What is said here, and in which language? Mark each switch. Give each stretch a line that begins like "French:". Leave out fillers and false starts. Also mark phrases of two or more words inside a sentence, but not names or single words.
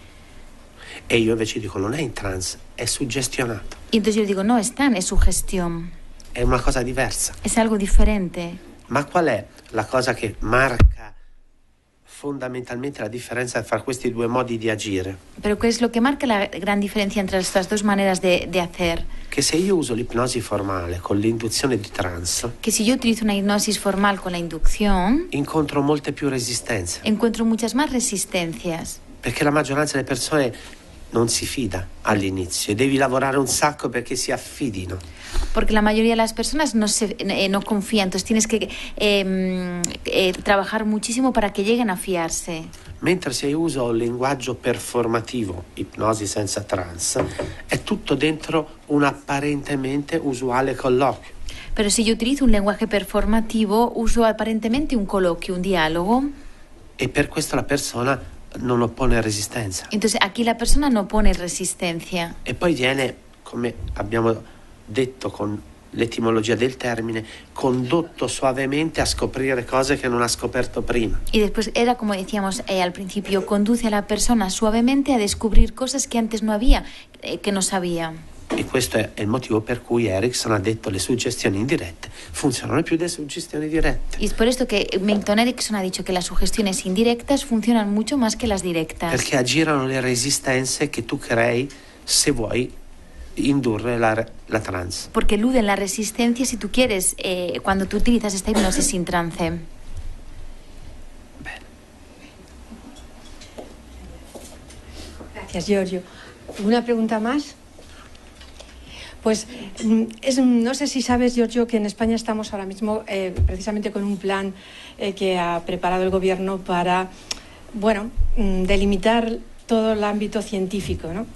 Italian: E io invece dico non è in trance, è suggestionato.
Spanish: Y entonces yo digo, no, están, es sugestión.
Italian: È una cosa diversa.
Spanish: Es algo diferente.
Italian: Ma qual è la cosa che marca fondamentalmente la differenza tra questi due modi di agire?
Spanish: Pero ¿qué es lo que marca la gran diferencia entre estas dos maneras de hacer?
Italian: Che se io uso l'ipnosi formale con l'induzione di trance,
Spanish: Que si yo utilizo una hipnosis formal con la inducción,
Italian: incontro molte più resistenze.
Spanish: encuentro muchas más resistencias.
Italian: Perché la maggioranza delle persone non si fida all'inizio e devi lavorare un sacco perché si affidino.
Spanish: Porque la mayoría de las personas no confían, entonces tienes que trabajar muchísimo para que lleguen a fiarse.
Italian: Mentre se io uso un linguaggio performativo, ipnosi senza trance, è tutto dentro un apparentemente usuale colloquio.
Spanish: Pero si yo utilizo un lenguaje performativo, uso aparentemente un coloquio, un diálogo.
Italian: E per questo la persona non oppone resistenza.
Spanish: Entonces aquí la persona no pone resistencia.
Italian: E poi viene, come abbiamo detto con l'etimologia del termine, condotto suavemente a scoprire cose che non ha scoperto prima.
Spanish: Y después era, como decíamos al principio, conduce a la persona suavemente a descubrir cosas que antes no había, que no sabía.
Italian: E questo è il motivo per cui Erickson ha detto le suggestioni indirette funzionano più delle suggestioni dirette.
Spanish: Y es por esto que Milton Erickson ha dicho que las sugestiones indirectas funcionan mucho más que las directas.
Italian: Perché aggirano le resistenze che tu crei se vuoi indurre la trance.
Spanish: Porque eluden la resistencia si tú quieres, cuando tú utilizas esta hipnosis sin trance.
Italian: Bene.
Spanish: Gracias, Giorgio. ¿Alguna pregunta más? Pues no sé si sabes, Giorgio, que en España estamos ahora mismo precisamente con un plan que ha preparado el gobierno para, delimitar todo el ámbito científico, ¿no?